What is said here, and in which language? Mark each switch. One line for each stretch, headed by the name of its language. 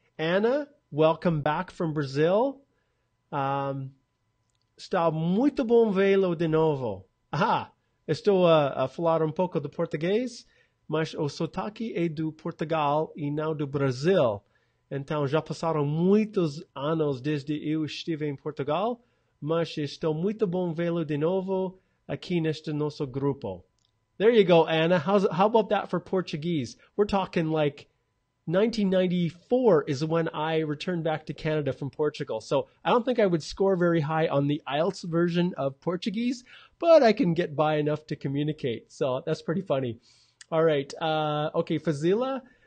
English: Anna, welcome back from Brazil.
Portuguese: Está muito bom vê-lo de novo. Estou a falar pouco de português, mas o sotaque é do Portugal e não do Brasil. Então, já passaram muitos anos desde eu estive em Portugal, mas estou muito bom vê-lo de novo aqui neste nosso grupo.
English: There you go, Anna. How about that for Portuguese? We're talking like 1994 is when I returned back to Canada from Portugal. So I don't think I would score very high on the IELTS version of Portuguese, but I can get by enough to communicate. So that's pretty funny. All right. Okay, Fazila.